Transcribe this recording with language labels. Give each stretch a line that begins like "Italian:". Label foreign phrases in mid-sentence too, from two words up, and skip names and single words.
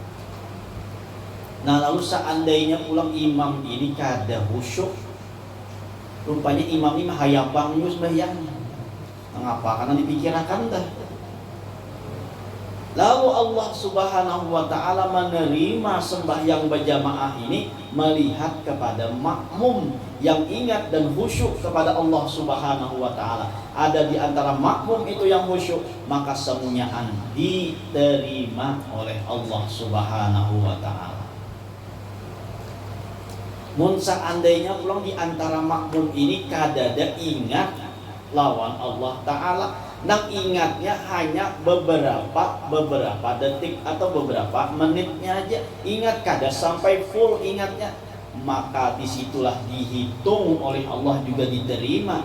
Indonesian: Nah lalu seandainya pulang imam ini kada khusyuk, rupanya imam ini hayabang sembahyangnya. Mengapa? Karena dipikirkan dah. Lalu Allah
Arabic: سبحانه وتعالى
Indonesian: menerima sembahyang berjamaah ini melihat kepada makmum yang ingat dan khusyuk kepada Allah
Arabic: سبحانه وتعالى.
Indonesian: Ada di antara makmum itu yang khusyuk, maka semuanya diterima oleh Allah
Arabic: سبحانه وتعالى.
Indonesian: Mun seandainya pulang di antara makmum ini kadada ingat lawan Allah ta'ala, nang ingatnya hanya beberapa detik atau beberapa menitnya aja ingat, kada sampai full ingatnya, maka disitulah dihitung oleh Allah juga diterima.